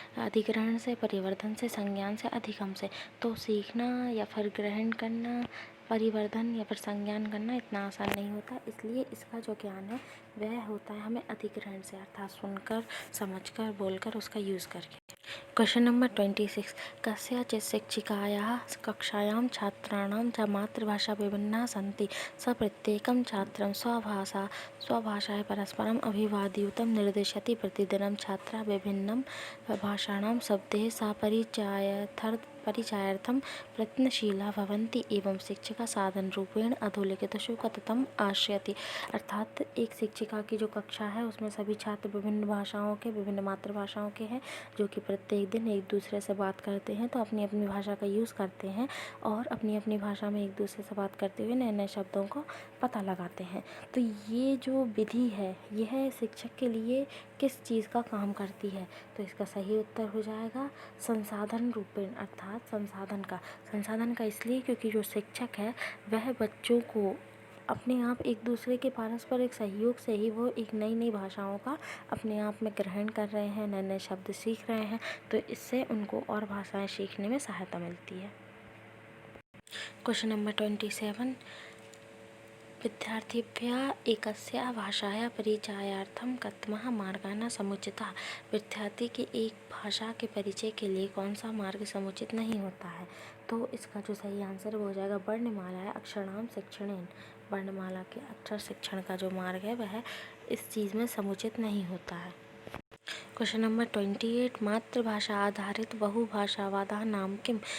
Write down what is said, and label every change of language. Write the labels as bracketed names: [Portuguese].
[Hindi] अधिग्रहण से, परिवर्धन से, संज्ञान से, अधिगम से। तो सीखना या फिर ग्रहण करना, परिवर्धन या फिर संज्ञान करना इतना आसान नहीं होता, इसलिए इसका जो ज्ञान है वह होता है हमें अधिग्रहण से, अर्थात सुनकर, समझकर, बोलकर, उसका यूज़ करके। क्वेश्चन नंबर 26, [Sanskrit] कस्यचित् शिक्षिकायाः कक्षायां छात्राणां च मातृभाषा विभिन्ना सन्ति, स प्रत्येकं छात्रं स्वभाषायां परस्परम् अभिवादयूतं निर्दिशति। प्रतिदिनं छात्राः विभिन्नं भाषाणां शब्दैः सह परिचयार्थं प्रयत्नशीलाः भवन्ति, एवं शिक्षिका साधनरूपेण अधोलिखितेषु कथितम् आश्रयति। [Hindi] अर्थात एक शिक्षिका की जो कक्षा है उसमें सभी छात्र विभिन्न भाषाओं के, विभिन्न मातृभाषाओं के हैं, जो कि प्रत्येक दिन एक दूसरे से बात करते हैं, तो अपनी अपनी भाषा का यूज़ करते हैं और अपनी अपनी भाषा में एक दूसरे से बात करते हुए नए नए शब्दों को पता लगाते हैं। तो ये जो विधि है यह शिक्षक के लिए किस चीज़ का काम करती है? तो इसका सही उत्तर हो जाएगा [Sanskrit] संसाधन रूपेण, [Hindi] अर्थात संसाधन का इसलिए क्योंकि जो शिक्षक है वह बच्चों को अपने आप एक दूसरे के पारस्परिक सहयोग से ही वो एक नई नई भाषाओं का अपने आप में ग्रहण कर रहे हैं, नए नए शब्द सीख रहे हैं, तो इससे उनको और भाषाएं सीखने में सहायता मिलती है। क्वेश्चन नंबर 27, [Sanskrit] विद्यार्थिभ्यः एकस्याः भाषायाः परिचयार्थं कथमः मार्गः समुचितः। [Hindi] विद्यार्थी के एक भाषा के परिचय के लिए कौन सा मार्ग समुचित नहीं होता है? तो इसका जो सही आंसर वो हो जाएगा वर्णमाला है [Sanskrit] अक्षराणाम शिक्षणेन। [Hindi] वर्णमाला के अक्षर शिक्षण का जो मार्ग है वह इस चीज़ में समुचित नहीं होता है। क्वेश्चन नंबर 28, [Sanskrit] मातृभाषा आधारित बहुभाषावादः नाम किम।